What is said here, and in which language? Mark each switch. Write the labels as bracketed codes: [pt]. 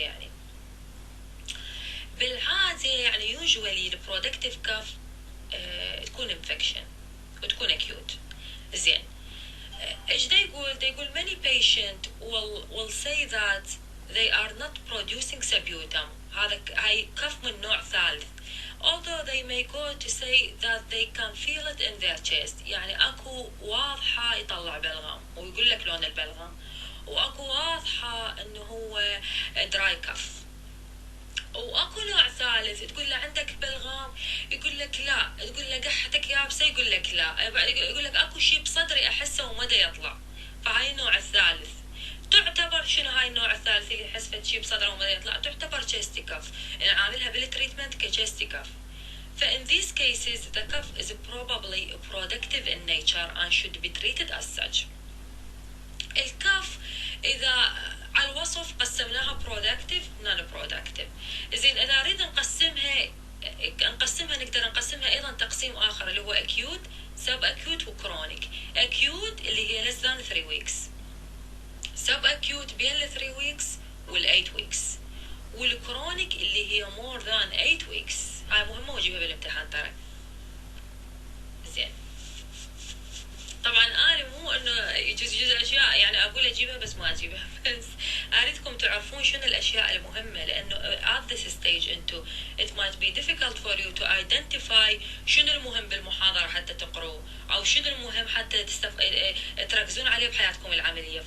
[ar] يعني بالعاده يعني يوجوالي البرودكتيف كف تكون انفكشن وتكون اكيوت. زين. ايش دا يقول؟ دا يقول [en] many patient will say that they are not producing [ar] سبيوتم. هاي كف من نوع ثالث. [en] although they may go to say that they can feel it in their chest. [ar] يعني اكو واضحة يطلع بلغم ويقول لك لون البلغم، واكو واضحة انه هو دراي كف، واكو نوع ثالث تقول له عندك بلغم يقول لك لا، تقول له قحتك يابسه يقول لك لا، يقول لك اكو شيء بصدري احسه ومدى يطلع. فهاي النوع الثالث تعتبر شنو؟ هاي النوع الثالث اللي يحس فد شيء بصدره ومدى يطلع تعتبر chesty cuff، يعني عاملها بالتريتمنت كchesty cuff. [en] فin these cases the cuff is probably productive in nature and should be treated as such. [ar] الكف اذا على الوصف قسمناها productive non productive. زين اذا اريد نقسمها نقدر نقسمها ايضا تقسيم اخر اللي هو acute sub acute وchronic. [en] acute اللي هي less than 3 weeks، sub acute بين ال 3 weeks وال 8 weeks، والchronic اللي هي more than 8 weeks. [ar] هاي مهمة واجيبها بالامتحان ترى. زين طبعا انا مو انه يجوز اشياء يعني اقول اجيبها بس ما اجيبها، بس اريدكم تعرفون شنو الاشياء المهمه، لانه [en] at this stage [ar] انتو [en] it might be difficult for you to identify [ar] شنو المهم بالمحاضره حتى تقروه، او شنو المهم حتى تركزون عليه بحياتكم العمليه.